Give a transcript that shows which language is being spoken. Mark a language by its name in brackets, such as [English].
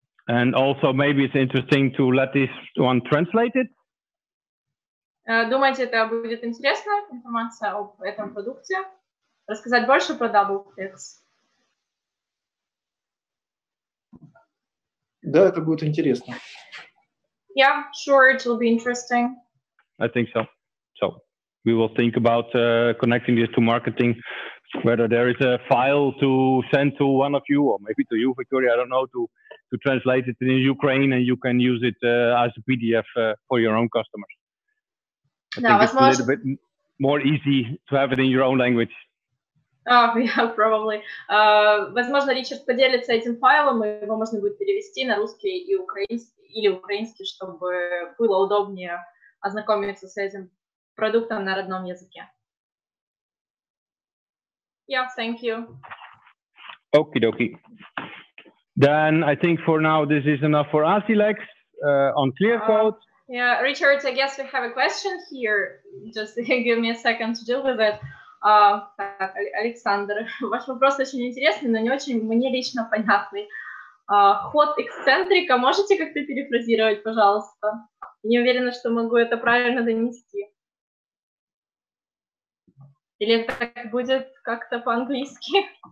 [English] And also maybe it's interesting to let this one translate it? [Russian] Думаете, это будет интересно, информация об этом продукте? Рассказать больше про double flex? Да, это будет интересно. [English] Yeah, sure, it will be interesting. I think so. So we will think about connecting this to marketing, whether there is a file to send to one of you, or maybe to you, Victoria, I don't know, to translate it in Ukraine, and you can use it as a PDF for your own customers. I think it's a little bit more easy to have it in your own language. Yeah, probably. [Russian] Возможно, Ричард поделится этим файлом, и его можно будет перевести на русский и украинский, или украинский, чтобы было удобнее ознакомиться с этим продуктом на родном языке. [English] Yeah, thank you. Okie dokie. Then I think for now this is enough for ASSILEX on ClearCode. Yeah, Richard, I guess we have a question here. Just give me a second to deal with it. [Russian] Так, Александр, ваш вопрос очень интересный, но не очень мне лично понятный. Ход эксцентрика можете как-то перефразировать, пожалуйста? Не уверена, что могу это правильно донести. Или это будет как-то по-английски?